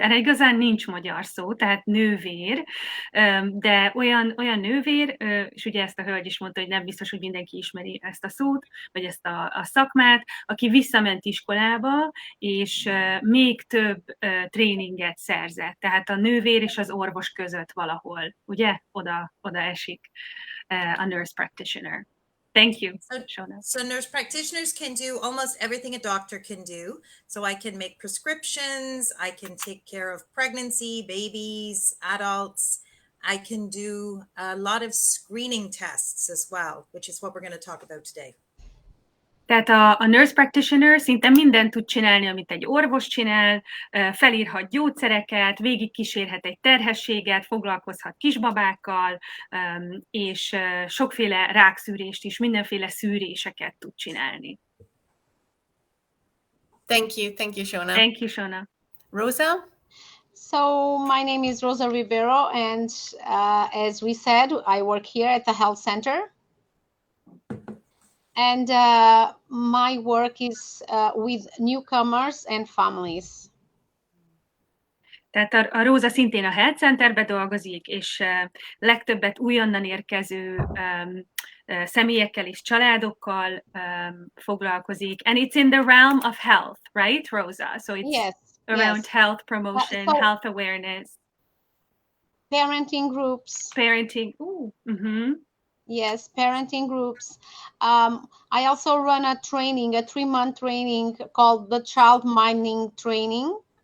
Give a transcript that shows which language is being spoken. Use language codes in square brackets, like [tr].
[hu] Erre igazán nincs magyar szó, tehát nővér, de olyan nővér, és ugye ezt a hölgy is mondta, hogy nem biztos, hogy mindenki ismeri ezt a szót, vagy ezt a szakmát, aki visszament iskolába, és még több tréninget szerzett. Tehát a nővér és az orvos között valahol, ugye? Oda esik a nurse practitioner. [en] Thank you, Shona. So nurse practitioners can do almost everything a doctor can do. So I can make prescriptions, I can take care of pregnancy, babies, adults. I can do a lot of screening tests as well, which is what we're going to talk about today. [hu] Tehát a nurse practitioner szinte mindent tud csinálni, amit egy orvos csinál, felírhat gyógyszereket, végigkísérhet egy terhességet, foglalkozhat kisbabákkal, és sokféle rákszűrést is, mindenféle szűréseket tud csinálni. [en] Thank you, Shona. Thank you, Shona. Rosa? So my name is Rosa Ribeiro, and as we said, I work here at the health center. And my work is with newcomers and families. [hu] Tehát a Róza szintén a Health Centerben dolgozik, és legtöbbet újonnan érkező személyekkel és családokkal foglalkozik. [en] And it's in the realm of health, right, Rosa? So it's around health promotion, health awareness. Parenting groups. Parenting, Yes, parenting groups. I also run a training, a 3-month training called the Child Minding Training.